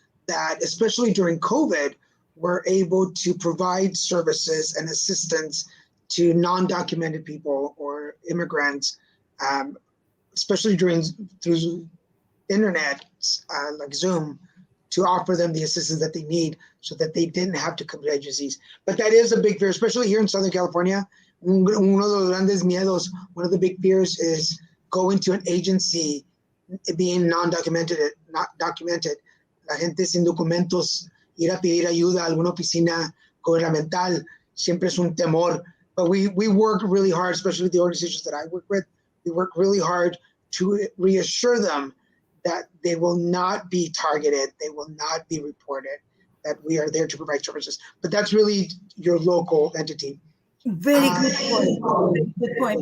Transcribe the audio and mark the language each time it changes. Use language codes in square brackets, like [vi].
[en] That especially during COVID, we're able to provide services and assistance to non-documented people or immigrants, especially through internet, like Zoom, to offer them the assistance that they need so that they didn't have to come to agencies. But that is a big fear, especially here in Southern California. [es] Uno de los grandes miedos, [en] one of the big fears is going to an agency, being not documented. [es] La gente sin documentos, ir a pedir ayuda a alguna oficina gubernamental, siempre es un temor. [en] But we work really hard, especially the organizations that I work with. We work really hard to reassure them that they will not be targeted, they will not be reported, that we are there to provide services. But that's really your local entity. Very good point. Very good point.